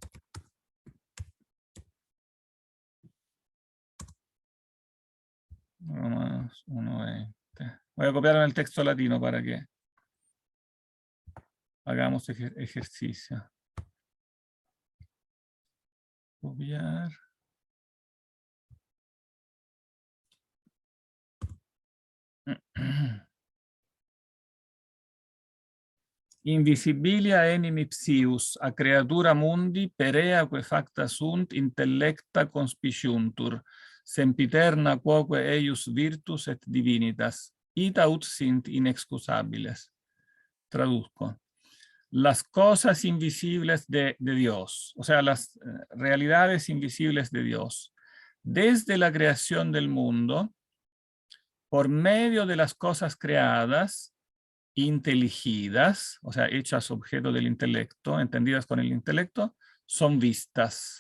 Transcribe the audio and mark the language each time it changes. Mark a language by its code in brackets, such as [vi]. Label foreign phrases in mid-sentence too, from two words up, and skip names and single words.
[es] Romanos 1:20. Voy a copiarlo en el texto latino para que hagamos ejercicio. Copiar. [la] Invisibilia enim ipsius, a creatura mundi, pereaque facta sunt, intellecta conspiciuntur, sempiterna quoque eius virtus et divinitas, ita ut sint inexcusabiles. [es] Traduzco. Las cosas invisibles de Dios, o sea, las realidades invisibles de Dios, desde la creación del mundo, por medio de las cosas creadas, inteligidas, o sea, hechas objeto del intelecto, entendidas con el intelecto, son vistas.